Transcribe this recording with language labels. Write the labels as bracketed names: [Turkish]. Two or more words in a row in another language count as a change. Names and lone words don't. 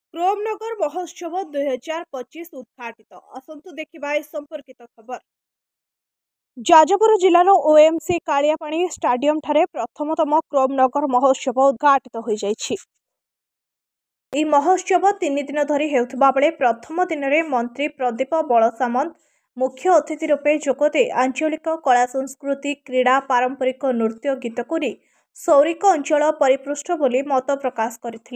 [Odia] କ୍ରୋମନଗର ମହୋତ୍ସବ 2025 ଉଦ୍ଘାଟିତ ଆସନ୍ତୁ ଦେଖିବା ଏ ସମ୍ପର୍କିତ ଖବର। ଯାଜପୁର ଜିଲ୍ଲାର ଓଏମସି କାଳିଆପାଣି ଷ୍ଟାଡିୟମ ଠାରେ ପ୍ରଥମତମ କ୍ରୋମନଗର ମହୋତ୍ସବ ଉଦ୍ଘାଟିତ ହୋ ଯାଇଛି। ଏହି ମହୋତ୍ସବ 3 ଦିନ ଧରି ହେଉଥିବା ବେଳେ ପ୍ରଥମ ଦିନରେ ମନ୍ତ୍ରୀ ପ୍ରଦୀପ ବଳସାମନ୍ତ ମୁଖ୍ୟ ଅତିଥି ରୂପେ ଯୋଗଦେଇ ଆଞ୍ଚଳିକ କଳା ସଂସ୍କୃତି କ୍ରୀଡ଼ା ପାରମ୍ପରିକ ନୃତ୍ୟ ଗୀତକୁ ନେଇ ସୌରିକ ଅଞ୍ଚଳ ପରିପୃଷ୍ଟ ବୋଲି ମତ ପ୍ରକାଶ କରିଥିଲେ।